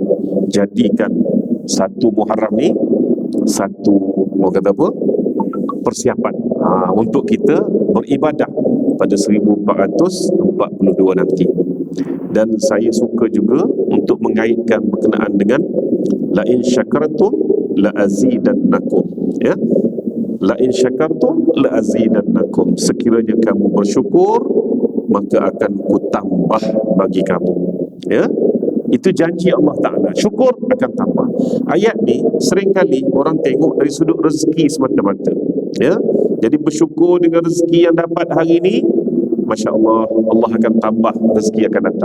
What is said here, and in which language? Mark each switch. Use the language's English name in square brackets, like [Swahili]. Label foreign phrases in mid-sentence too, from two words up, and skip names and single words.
[Malay] Jadikan satu Muharram ni satu, mau kata apa, persiapan untuk kita beribadah pada 1442 nanti. Dan saya suka juga untuk mengaitkan berkenaan dengan [Arabic] لئن شكرتم لأزيدنكم, [Malay] ya, [Arabic] لئن شكرتم لأزيدنكم, [Malay] sekiranya kamu bersyukur maka akan kutambah bagi kamu, ya. Itu janji Allah Ta'ala, syukur akan tambah. Ayat ni seringkali orang tengok dari sudut rezeki semata-mata, ya. Jadi bersyukur dengan rezeki yang dapat hari ini, Masya Allah, Allah akan tambah, rezeki akan datang.